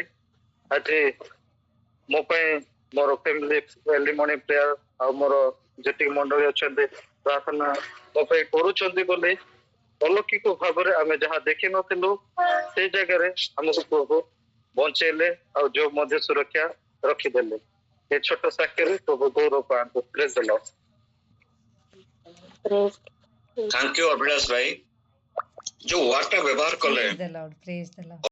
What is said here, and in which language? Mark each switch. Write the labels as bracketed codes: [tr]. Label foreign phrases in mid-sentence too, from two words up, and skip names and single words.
[or] ଆଜି ମୋ ପାଇଁ ମୋର [en] family early morning prayer [or] ଆଉ ମୋର ଯେତିକି ମଣ୍ଡଳୀ ଅଛନ୍ତି ପ୍ରାର୍ଥନା ମୋ ପାଇଁ କରୁଛନ୍ତି ବୋଲି ଅଲୌକିକ ଭାବରେ ଆମେ ଯାହା ଦେଖିନଥିଲୁ ସେଇ ଜାଗାରେ ଆମକୁ ପ୍ରଭୁ ବଞ୍ଚେଇଲେ ଆଉ ଯୋଉ ମଧ୍ୟ ସୁରକ୍ଷା ରଖିଦେଲେ। ଏ ଛୋଟ ସାକ୍ଷ୍ୟରେ ପ୍ରଭୁ ଗୌରବ ପାଆନ୍ତୁ। [en] Praise the Lord. Thank you [or] ଅଭିଲାଷ ଭାଇ, ଯୋ ବାର୍ତ୍ତା ବ୍ୟବହାର କଲେ [en] Praise the Lord. Praise the Lord.